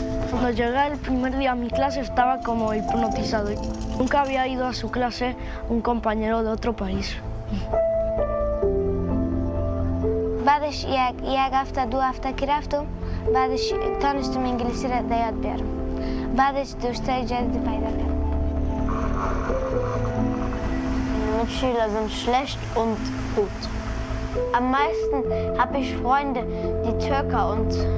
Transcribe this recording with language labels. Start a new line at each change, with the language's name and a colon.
Spanish: Cuando llegué el primer día a mi clase estaba como hipnotizado. Nunca había ido a su clase un compañero de otro país.
Persian: بعدش یک هفته دو هفته که رفتم بعدش تانستم انگلیسی را یاد بیارم. بعدش دوستای جدید پیدا کردم.
German: Mitschüler sind schlecht und gut. Am meisten habe ich Freunde, die Türker und